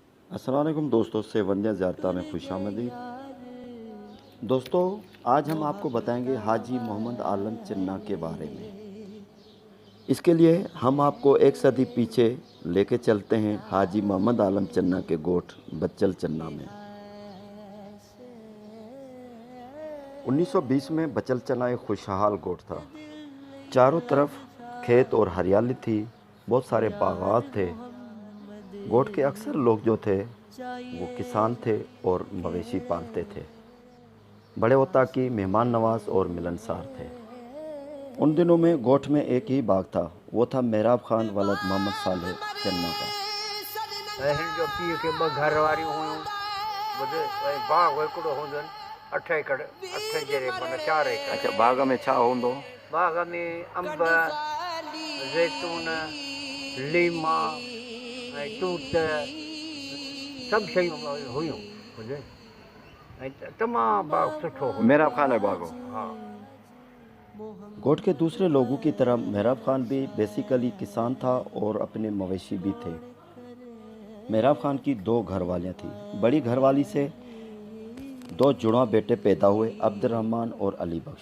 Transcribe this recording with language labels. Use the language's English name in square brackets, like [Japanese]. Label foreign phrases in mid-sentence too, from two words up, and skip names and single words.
[Urdu] السلام علیکم دوستوں، سیونیا زیارتا میں خوش آمدید۔ دوستوں، آج ہم آپ کو بتائیں گے حاجی محمد عالم چنا کے بارے میں. اس کے لیے ہم آپ کو ایک صدی پیچھے لے کے چلتے ہیں حاجی محمد عالم چنا کے گوٹھ بچل چنا میں. 1920 میں بچل چنا ایک خوشحال گوٹھ تھا. چاروں طرف کھیت اور ہریالی تھی، بہت سارے باغات تھے. گوٹھ کے اکثر لوگ جو تھے وہ کسان تھے اور مویشی پالتے تھے. بڑے وتا کی مہمان نواز اور ملنسار تھے. ان دنوں میں گوٹھ میں ایک ہی باغ تھا، وہ تھا محراب خان ولد محمد صالح چنا کا. [Sindhi] हिन जो पीउ खे ॿ घर वारियूं हुयूं, वरी बाग़ हिकिड़ो हूंदो, 8 एकड़ 8 जहिड़े माना 4 एकड़। अच्छा, बाग में छा हूंदो? बाग़ में अंब, ज़ैतून, लीमा ऐं तूत सभु शयूं हुयूं। बुझे ऐं तमामु बाग़ सुठो हुयो। मेहराब खान है बाग हो। हा। [Urdu] گوٹھ کے دوسرے لوگوں کی طرح محراب خان بھی بیسکلی کسان تھا اور اپنے مویشی بھی تھے. محراب خان کی 2 گھر والیاں تھیں. بڑی گھر والی سے 2 جڑواں بیٹے پیدا ہوئے، عبدالرحمان اور علی بخش.